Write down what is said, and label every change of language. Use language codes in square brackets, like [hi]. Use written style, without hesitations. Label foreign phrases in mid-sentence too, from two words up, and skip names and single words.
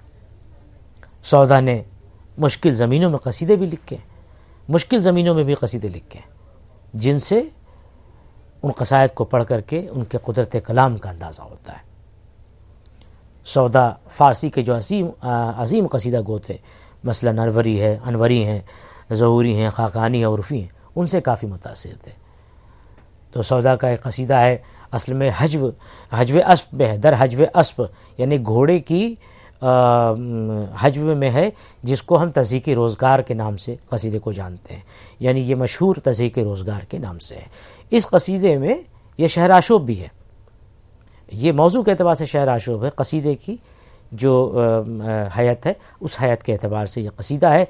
[ur] سودا نے مشکل زمینوں میں قصیدے بھی لکھے ہیں، مشکل زمینوں میں بھی قصیدے لکھے ہیں، جن سے ان قصائد کو پڑھ کر کے ان کے قدرت کلام کا اندازہ ہوتا ہے. سودا فارسی کے جو عظیم قصیدہ گو تھے، مثلا انوری ہیں، ظہوری ہیں، خاقانی ہیں، عرفی ہیں، ان سے کافی متاثر تھے. تو سودا کا ایک قصیدہ ہے اصل میں [fa] حجو اسب [ur] ہے، [fa] در حجو اسب، [ur] یعنی گھوڑے کی حجو میں ہے، جس کو ہم تضحیک روزگار کے نام سے قصیدے کو جانتے ہیں. یعنی یہ مشہور تضحیک روزگار کے نام سے ہے. اس قصیدے میں یہ شہر آشوب بھی ہے، یہ موضوع کے اعتبار سے شہر آشوب ہے. قصیدے کی جو حیت ہے اس حیت کے اعتبار سے یہ قصیدہ ہے.